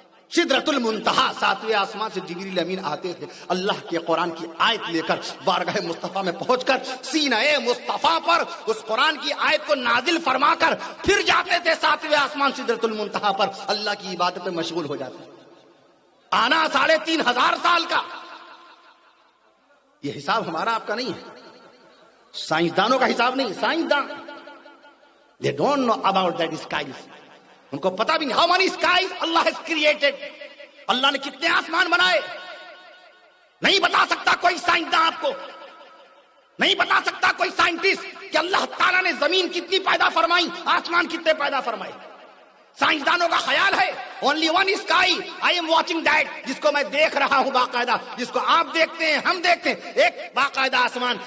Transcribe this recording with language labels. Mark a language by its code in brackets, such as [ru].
[ur] سدرۃ المنتہا 7ویں آسمان سے جبریل امین آتے تھے اللہ کے قرآن کی آیت لے کر, بارگاہ مصطفیٰ میں پہنچ کر سینہ مصطفیٰ پر اس قرآن کی آیت کو نازل فرما کر پھر جاتے تھے 7ویں آسمان سدرۃ المنتہا پر اللہ کی عبادت میں مشغول ہو جاتے. آنا 3,500 سال کا. یہ حساب ہمارا آپ کا نہیں ہے, سائنسدانوں کا حساب نہیں. [en] سائنسدان they don't know about that skies. [ur] ان کو پتا بھی نہیں [en] how many skies Allah has created. [ur] اللہ نے کتنے آسمان بنائے نہیں بتا سکتا کوئی سائنسدان. آپ کو نہیں بتا سکتا کوئی سائنٹسٹ کہ اللہ تعالیٰ نے زمین کتنی پیدا فرمائی, آسمان کتنے پیدا فرمائے. سائنسدانوں کا خیال ہے [en] only one sky, I am watching that, [ur] جس کو میں دیکھ رہا ہوں باقاعدہ, جس کو آپ دیکھتے ہیں ہم دیکھتے ہیں, ایک باقاعدہ آسمان.